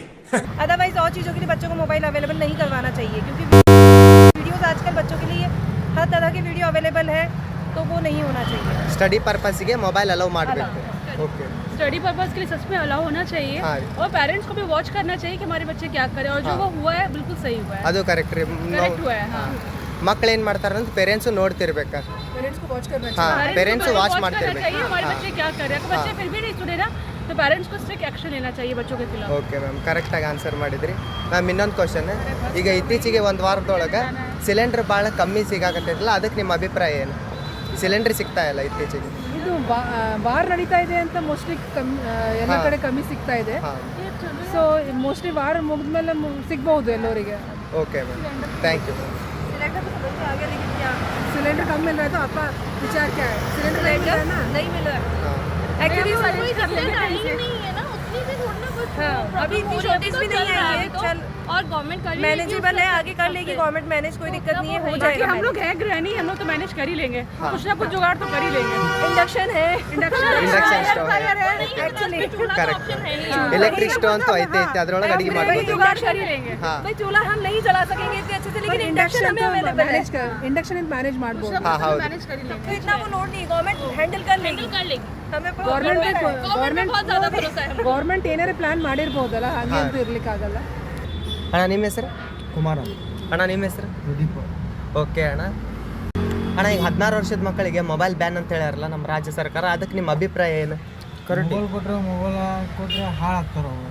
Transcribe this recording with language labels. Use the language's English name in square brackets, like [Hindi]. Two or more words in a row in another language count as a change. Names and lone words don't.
[Hindi] अदरवाइज और चीज़ों के लिए बच्चों को मोबाइल अवेलेबल नहीं करवाना चाहिए, क्योंकि वीडियोस आजकल बच्चों के लिए हर तरह की वीडियो अवेलेबल है, तो वो नहीं होना चाहिए। [English] study purpose [Hindi] के [English] mobile allow [Hindi] ಮಾಡಬೇಕು। ओके, [English] study purpose [Hindi] के लिए सच में अलाउ होना चाहिए और पेरेंट्स को भी वॉच करना चाहिए कि हमारे बच्चे क्या करें, और जो वो हुआ है बिल्कुल सही हुआ है, [Kannada] ಅದು ಕರೆಕ್ಟ್ ರೀ। [Hindi] करेक्ट हुआ है। हाँ, [Kannada] ಮಕ್ಕಳು ಏನು ಮಾಡ್ತಾರೆ ಅಂತ ಪೇರೆಂಟ್ಸ್ ನೋಡ್ತಿರ್ಬೇಕು। [Hindi] पेरेंट्स को वॉच करना ಹಾಂ, चाहिए। [English] parents watch [Hindi] करना [Kannada] ಮಾಡ್ತಿರ್ಬೇಕು। [Hindi] चाहिए हमारे बच्चे क्या कर रहे हैं। अगर बच्चे फिर भी नहीं सुने ना तो पेरेंट्स को [English] strict action [Hindi] लेना चाहिए बच्चों के खिलाफ। [English] okay ma'am, [Kannada] ಕರೆಕ್ಟಾಗಿ ಆನ್ಸರ್ ಮಾಡಿದ್ರಿ ಮ್ಯಾಮ್. ಇನ್ನೊಂದು ಕ್ವಶನ್, ಈಗ ಇತ್ತೀಚೆಗೆ ಒಂದು ವಾರದೊಳಗೆ ಸಿಲಿಂಡರ್ ಭಾಳ ಕಮ್ಮಿ ಸಿಗಾಕತ್ತೈತಲ್ಲ, ಅದಕ್ಕೆ ನಿಮ್ಮ ಅಭಿಪ್ರಾಯ ಏನು? ಸಿಲಿಂಡರ್ ಸಿಗ್ತಾ ಇಲ್ಲ ಇತ್ತೀಚೆಗೆ. ಇದು ವಾರ್ ನಡೀತಾ ಇದೆ ಅಂತ ಮೋಸ್ಟ್ಲಿ ಎಲ್ಲ ಕಡೆ ಕಮ್ಮಿ ಸಿಗ್ತಾ ಇದೆ. [English] so mostly [Kannada] ವಾರ್ ಮುಗಿದ್ಮೇಲೆ ಸಿಗ್ಬಹುದು ಎಲ್ಲರಿಗೆ. [English] Okay ma'am, thank you. [Hindi] सिलेंडर कम मिल रहा है तो आपका विचार क्या है? सिलेंडर नहीं मिल रहा है ना? नहीं मिल रहा है एक्चुअली नहीं है ना, उतनी भी थोड़ा ना कुछ अभी इतनी शॉर्टेज भी नहीं आई है। चल और गवर्नमेंट कर मैनेजेबल है, आगे कर लेगी [English] government manage, [Hindi] कोई दिक्कत नहीं है, हो जाएगा। हम लोग है गृहिणी, हम लोग तो मैनेज कर ही लेंगे, कुछ ना कुछ जुगाड़ तो कर ही लेंगे। इंडक्शन है, [English] induction stove [Hindi] एक्चुअली [English] correct electric stove [Kannada] ಅಂತೂ ಐತೆ ಅದ್ರೊಳಗೆ ಅಡಿಗೆ ಮಾಡ್ಬೋದು [Hindi] जुगाड़ कर ही लेंगे। ಹಾ भाई चूल्हा हम नहीं जला सकेंगे इतने अच्छे से, लेकिन इंडक्शन हमें अवेलेबल है, [English] induction manage ಮಾಡ್ಬೋದು। [Kannada] ಹಾ ಹೌದು [Hindi] तो इतना वो लोड नहीं, [English] government handle [Hindi] कर लेगी, हमें [Kannada] ಗೌರ್ಮೆಂಟ್ [Hindi] बहुत ज्यादा भरोसा है। [Kannada] ಗೌರ್ಮೆಂಟ್ ಏನಾರ ಪ್ಲಾನ್ ಮಾಡಿರ್ಬೋದಲ್ಲ, ಹಾಗೆ ಅಂತೂ ಇರ್ಲಿಕ್ಕಾಗಲ್ಲ। ಅಣ್ಣ ನಿಮ್ಮ ಹೆಸರು ಕುಮಾರ ಅಣ್ಣ ನಿಮ್ಮ ಹೆಸರು ಪ್ರದೀಪ. ಓಕೆ ಅಣ್ಣ ಈಗ 16 ವರ್ಷದ ಮಕ್ಕಳಿಗೆ ಮೊಬೈಲ್ ಬ್ಯಾನ್ ಅಂತ ಹೇಳ್ಯಾರಲ್ಲ ನಮ್ಮ ರಾಜ್ಯ ಸರ್ಕಾರ, ಅದಕ್ಕೆ ನಿಮ್ಮ ಅಭಿಪ್ರಾಯ ಏನು? ಕರೆಕ್ಟ್ ಮೊಬೈಲ್ ಕೊಟ್ರೆ ಹಾಳಾಗ್ತಾರ ಅವ್ರು.